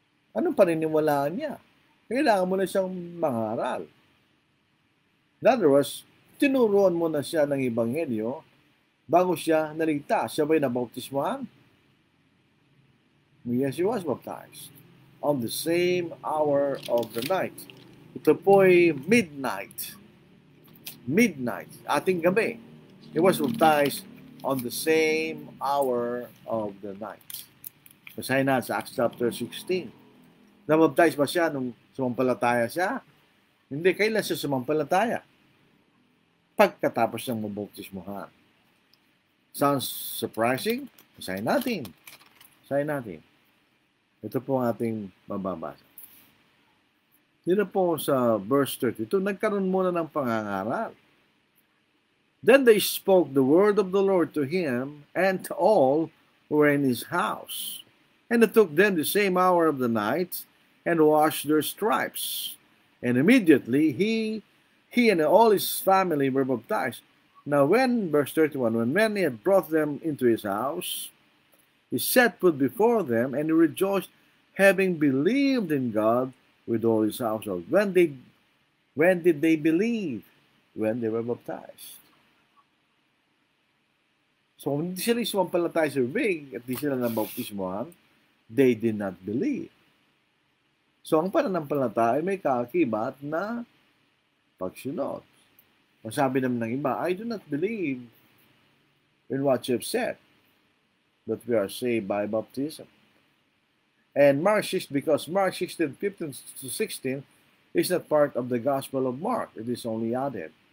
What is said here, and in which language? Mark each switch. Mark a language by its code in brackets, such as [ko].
[tl] Anong paniniwalaan niya? Kailangan mo na siyang mangaral. [en] In other words, [tl] tinuruan mo na siya ng Ebanghelyo bago siya naligtas. Siya ba'y nabautismohan? [en] Yes, he was baptized on the same hour of the night. [tl] Ito po'y midnight. Midnight, ating gabi. [en] He was baptized on the same hour of the night. [tl] Basahin na sa Acts chapter 16. Nabaptize ba siya nung sumampalataya siya? Hindi, kailan siya sumampalataya? Pagkatapos siyang mabautismohan. [en] Sounds surprising? [tl] Basahin natin. Basahin natin. Ito po ang ating mababasa. Dito po sa verse 32, nagkaroon muna ng pangangaral. [en] Then they spoke the word of the Lord to him and to all who were in his house. And it took them the same hour of the night and washed their stripes. And immediately he and all his family were baptized. Now verse 31, when he had brought them into his house, he set food before them, and he rejoiced, having believed in God with all his household. When did they believe? When they were baptized. [tl] So, hindi sila sumampalataya sa bibig at hindi sila nabautismohan, [en] they did not believe. [tl] So, ang pananampalataya ay may kaakibat na pagsunod. Masabi naman ng iba, [en] I do not believe in what you have said, that we are saved by baptism. And because Mark 16, 15 to 16 is not part of the Gospel of Mark. It is only added.